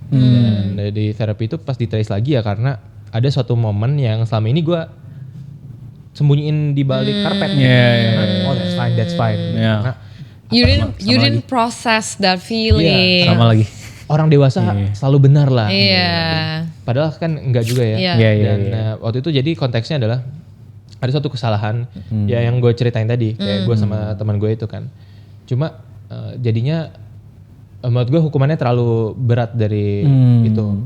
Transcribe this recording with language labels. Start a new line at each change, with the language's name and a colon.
Indonesian: Dan dari terapi itu pas di trace lagi ya karena ada suatu momen yang selama ini gue sembunyiin di balik karpet. Karena
English: that's fine.
Indonesian: Karena
English: you didn't process that feeling.
Indonesian: Sama lagi. Orang dewasa selalu benar lah. Padahal kan enggak juga ya. Dan waktu itu jadi konteksnya adalah ada suatu kesalahan ya yang gue ceritain tadi, kayak gue sama teman gue itu kan. Cuma jadinya menurut gue hukumannya terlalu berat dari itu.